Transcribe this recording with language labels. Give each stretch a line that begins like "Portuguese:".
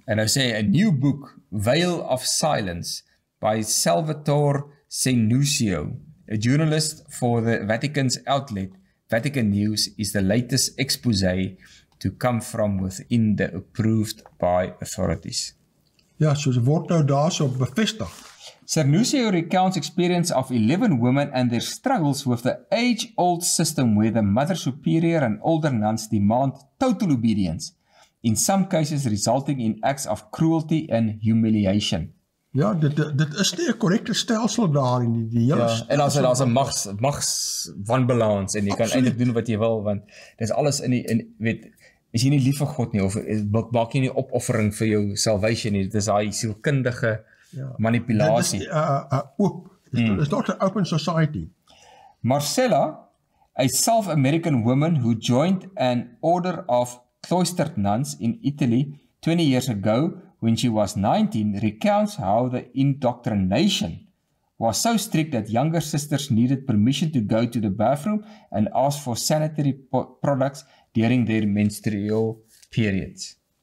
Afrikaans: En nou sê,
English: a new book, Veil of Silence, by Salvatore Senusio, a journalist for the Vatican's outlet, Vatican News, is the latest expose to come from within the approved by authorities.
Afrikaans: Ja, so word nou daar so bevestig.
English: Cernusio recounts experience of 11 women and their struggles with the age-old system where the Mother Superior and older nuns demand total obedience, in some cases resulting in acts of cruelty and humiliation.
Afrikaans: Ja, dit is nie 'n korrekte stelsel daar in die hele Ja, en as daar's 'n magswanbalans en jy kan eintlik doen wat jy wil, want dis alles weet, is jy nie lief vir God nie, of maak jy nie opoffering vir jou salvation nie, dit is daai sielkundige manipulasie. Dit is
English: it's not an open society. Marcella, a South American woman who joined an order of cloistered nuns in Italy 20 years ago when she was 19, recounts how the indoctrination was so strict that younger sisters needed permission to go to the bathroom and ask for sanitary products during their menstrual periods.